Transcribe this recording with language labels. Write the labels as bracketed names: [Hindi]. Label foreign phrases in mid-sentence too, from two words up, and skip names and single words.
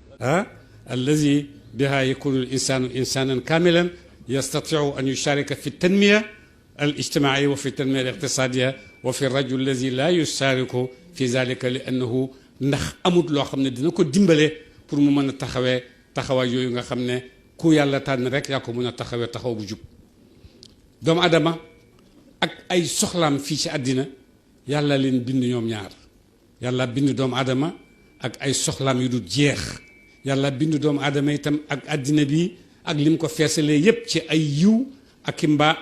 [Arabic] الذي بها يكون الإنسان إنسانا كاملا يستطيع أن يشارك في التنمية الاجتماعية وفي التنمية الاقتصادية وفي الرجل الذي لا يشارك في ذلك لأنه [Wolof] ndax amut loo xam ne dina ko dimbale pour mu mën a taxawaay yooyu nga xam ne ku yàlla tànn rek yaa ko mën a taxaw bu jub doomu adama ak ay soxlaam fii ci àddina yàlla leen bind ñoom ñaar yàlla bind doomu adama ak ay soxlaam yu du jeex yàlla bind doomu adama itam ak àddina bi ak lim ko feesalee yépp ci ay yiw ak i mbaa